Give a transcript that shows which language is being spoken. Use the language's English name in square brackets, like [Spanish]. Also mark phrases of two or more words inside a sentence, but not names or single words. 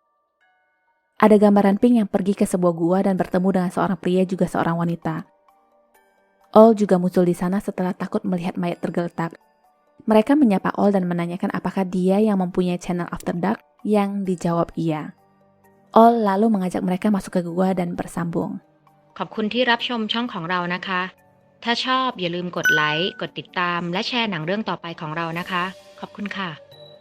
[Indonesian] Ada gambaran Ping yang pergi ke sebuah gua dan bertemu dengan seorang pria juga seorang wanita. All juga muncul di sana setelah takut melihat mayat tergeletak. Mereka menyapa All dan menanyakan apakah dia yang mempunyai channel After Dark, yang dijawab iya. All lalu mengajak mereka masuk ke gua dan bersambung. [Thai] ขอบคุณที่รับชมช่องของเรานะคะ ถ้าชอบอย่าลืมกดไลค์ กดติดตาม และแชร์หนังเรื่องต่อไปของเรานะคะ ขอบคุณค่ะ